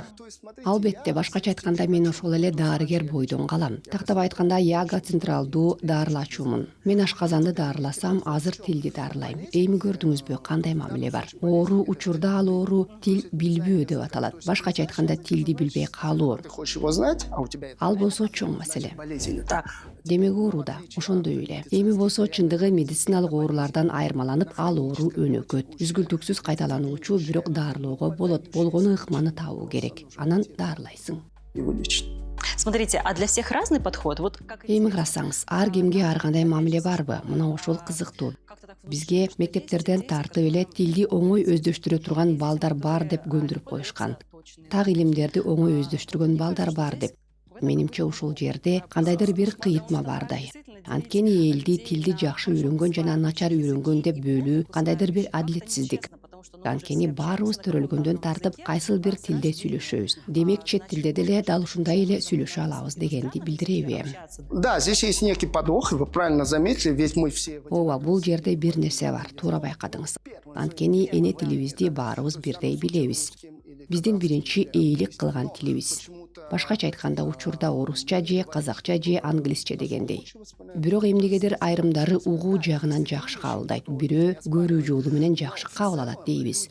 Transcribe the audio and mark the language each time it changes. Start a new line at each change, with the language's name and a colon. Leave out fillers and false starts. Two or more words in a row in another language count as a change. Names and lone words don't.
Kyrgyz: Албетте, башкача айтканда мен ошол эле дарыгер бойдон калам. Тактап айтканда Яга централдуу даарылачумун. Мен ашказанды даарыласам, азыр тилди даарылайм. Эми көрдүңүзбү кандай мамиле бар? Оору учурда ал оору тил билбөө деп аталат. Башкача айтканда тилди билбей калуу.
Russian: ты хочешь его знать, а у тебя
Kyrgyz: Ал болсо чоң маселе.
Russian: болезнь. Так,
Kyrgyz: Демек оору да ошондой эле. Эми болсо чындыгы медициналык оорулардан айырмаланып, ал оору өнөкөт. Үзгүлтүксүз кайталануучу, бирок дарылоого болот. Болгону ыкманы табуу керек. Анан дарылайсың.
Russian: и вылечить. Смотрите, а для всех разный подход? Вот как
Kyrgyz: Эми карасаңыз, ар кимге ар кандай мамиле барбы? Мына ошол кызыктуу. Бизге мектептерден тартып эле тилди оңой өздөштүрө турган балдар бар деп көндүрүп коюшкан. Так илимдерди оңой өздөштүргөн балдар бар деп. Менимче ушул жерде кандайдыр бир кыйытма бардай. Анткени элди тилди жакшы үйрөнгөн жана начар үйрөнгөн деп бөлүү кандайдыр бир адилетсиздик. Анткени баарыбыз төрөлгөндөн тартып кайсыл бир тилде сүйлөшөбүз. Демек чет тилде деле дал ушундай эле сүйлөшө алабыз дегенди билдиреби?
Russian: Да, здесь есть некий подвох, и вы правильно заметили, ведь мы все...
Kyrgyz: Ооба, бул жерде бир нерсе бар, туура байкадыңыз. Анткени эне тилибизди баарыбыз бирдей билебиз. Биздин биринчи эйлик кылган тилибиз. Башкача айтканда учурда орусча же казакча же англисче дегендей. Бирок эмнегедир айрымдары угуу жагынан жакшы кабылдайт, бирөө көрүү жолу менен жакшы кабыл алат дейбиз.